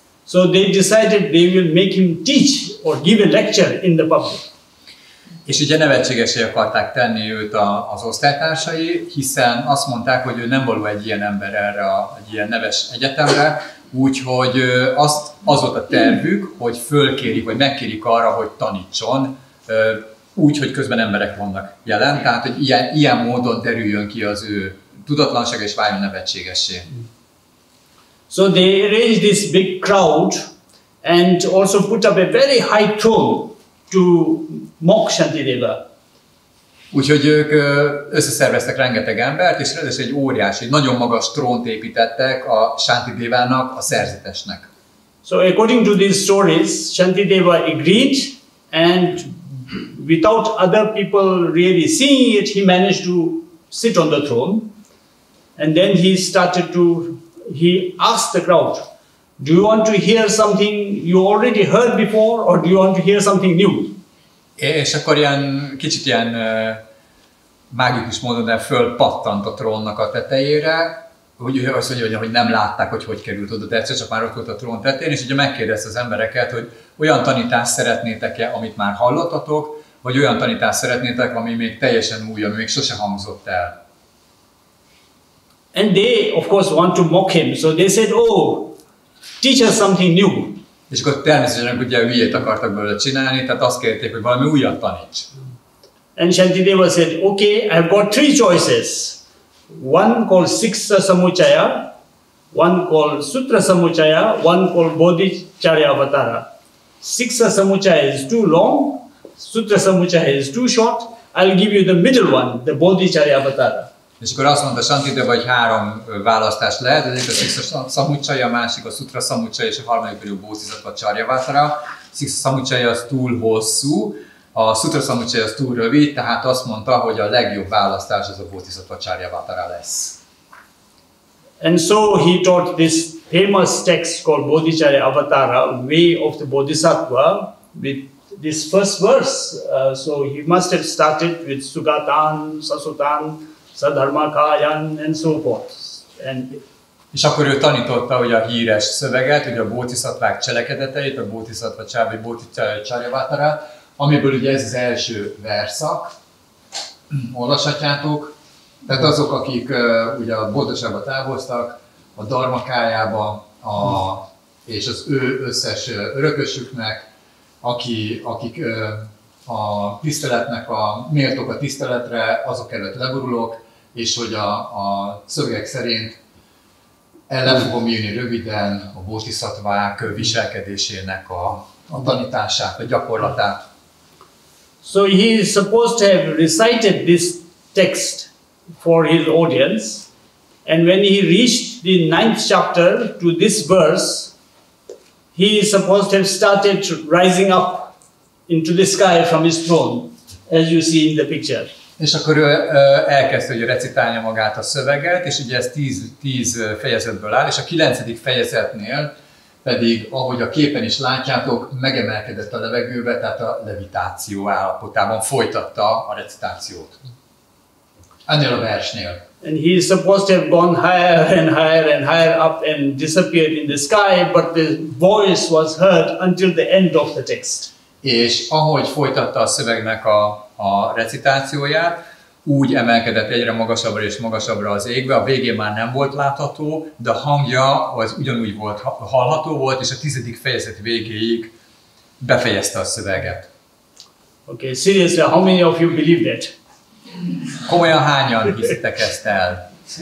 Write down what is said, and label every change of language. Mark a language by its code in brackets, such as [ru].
[en] So they decided they will make him teach or give a lecture in the public. [hu] És ugye nevetségesé akarták tenni őt az osztálytársai, hiszen azt mondták, hogy ő nem való egy ilyen ember erre egy ilyen neves egyetemre, úgyhogy az volt a tervük, hogy fölkérik, vagy megkérik arra, hogy tanítson, úgy, hogy közben emberek vannak jelen, tehát hogy ilyen módon derüljön ki az ő tudatlansága és váljon nevetségessé. [en] So they arranged this big crowd and also put up a very high throne to mock Santidéva. [hu] Úgyhogy ők összeszerveztek rengeteg embert, és ráadásul egy óriási, nagyon magas trónt építettek a Santidévának, a szerzetesnek. [en] So according to these stories, Santidéva agreed, and without other people really seeing it, he managed to sit on the throne. And then he asked the crowd, do you want to hear something you already heard before, or do you want to hear something new? [hu] És akkor kicsit ilyen mágikus módon de fölpattant a trónnak a tetejére, azt mondja, hogy nem látták, hogy került oda, de egyszer csak már ott volt a trón tetején, és ugye megkérdezte az embereket, hogy olyan tanítást szeretnétek-e, amit már hallottatok, vagy olyan tanítást szeretnétek, ami még teljesen új, ami még sose hangzott el. [en] And they, of course, want to mock him, so they said, oh, teach us something new. [hu] És akkor természetesen ugye hülyét akartak belőle csinálni, tehát azt kérték, hogy valami újat taníts. [en] And Santidéva said, okay, I've got three choices. One called Siksa Samuchaya, one called Sutra Samuchaya, one called Bodhicharya Avatara. Siksa Samuchaya is too long, Sutra Samuchaya is too short, I'll give you the middle one, the Bodhicharya Avatara. [hu] És akkor azt mondta Santidéva, hogy 3 választás lehet, az egyik a Siksa Samuchaya, a másik a Sutra Samuchaya, és a harmadik pedig a Bodhisattva Charyavatara. Siksa Samuchaya az túl hosszú, a Sutra Samuchaya az túl rövid, tehát azt mondta, hogy a legjobb választás az a Bodhisattva Charyavatara lesz. [en] And so he taught this famous text called Bodhicharya Avatara, Way of the Bodhisattva, with this first verse. So he must have started with [sa] Sugatan, Sasutan, Sadharmakayan [en] and so forth. [hu] És akkor ő tanította ugye a híres szöveget, ugye a bodhisattvák cselekedeteit, a Bodhisattva vagy Bodhicharya Charyavatara, amiből ugye ez az első verszak. Olvashatjátok. Tehát azok, akik ugye a Bodhisattvába távoztak, a Dharmakájába, és az ő összes örökösüknek, akik a tiszteletnek méltók a tiszteletre, azok előtt leborulok, és hogy a szövegek szerint el fogom írni röviden a bodhisattvák viselkedésének a tanítását, a gyakorlatát. [en] So he is supposed to have recited this text for his audience. And when he reached the 9th chapter to this verse, he is supposed to have started rising up into the sky from his throne, as you see in the picture. [hu] És akkor ő elkezdte ugye recitálni magát a szöveget, és ugye ez 10 fejezetből áll, és a 9. fejezetnél pedig, ahogy a képen is látjátok, megemelkedett a levegőbe, tehát a levitáció állapotában folytatta a recitációt. Ennél a versnél. [en] And he is supposed to have gone higher and higher and higher up and disappeared in the sky, but the voice was heard until the end of the text. [hu] És ahogy folytatta a szövegnek a recitációját, úgy emelkedett egyre magasabbra és magasabbra az égbe, a végén már nem volt látható, de a hangja az ugyanúgy volt, hallható volt, és a 10. fejezet végéig befejezte a szöveget. [en] Okay, seriously, how many of you believe that? [hu] Komolyan hányan hiszitek ezt el?